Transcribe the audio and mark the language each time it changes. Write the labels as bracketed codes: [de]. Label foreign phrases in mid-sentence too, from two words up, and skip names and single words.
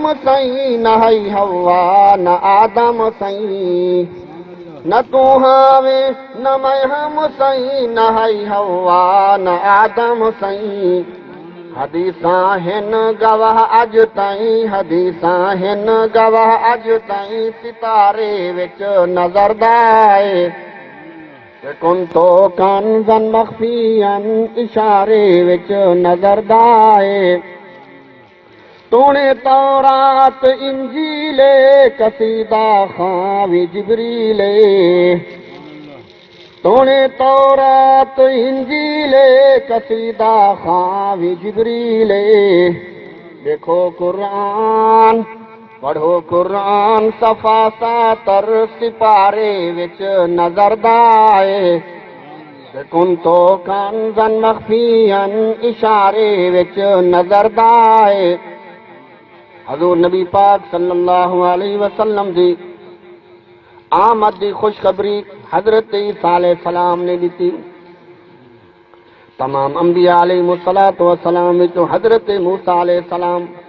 [pa] سئی نہ ہی ہوا نہ آدم سئی نہ تو ہاوے نہ میں ہم سئی نہ ہی ہوا نہ آدم سئی حدیثاں ہن گواہ اج تائیں حدیثاں ہن گواہ اج تائیں ستارے وچ نظر دائے [ar] کن تو کنزن مخفیان [pa] اشارے وچ نظر دائے تونے تورات انجیل قصیدہ خاوی جبریل تونے تورات انجیل قصیدہ خاوی جبریل دیکھو قرآن پڑھو قرآن صفا 70 سپارے وچ نظر دائے [ar] کن تو کنزن مخفیان [pa] اشارے وچ نظر دائے حضور نبی پاک [ar] صلی اللہ علیہ وسلم [pa] دی آمد دی خوشخبری حضرت عیسیٰ [ar] علیہ السلام [pa] نے دیتی تمام انبیاء [ar] علیہ السلام [pa] وچوں حضرت موسیٰ [ar] علیہ السلام